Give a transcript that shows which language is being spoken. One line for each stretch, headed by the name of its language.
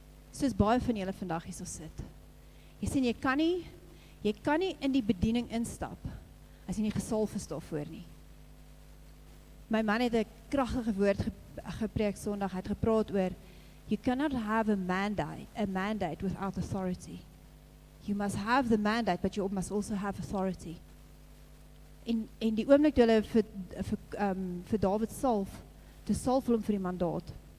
Afrikaans: Soos baie van julle vandag hier so sit. Jy sien, jy kan nie in die bediening instap, as jy nie gesalf is daarvoor nie. My man het 'n kragtige woord gepreek Sondag, hy het gepraat oor,
English: you cannot have a mandate without authority. You must have the mandate, but you must also have authority.
Afrikaans: En die oomblik toe hulle vir Dawid salf, toe salf hom vir die mandaat.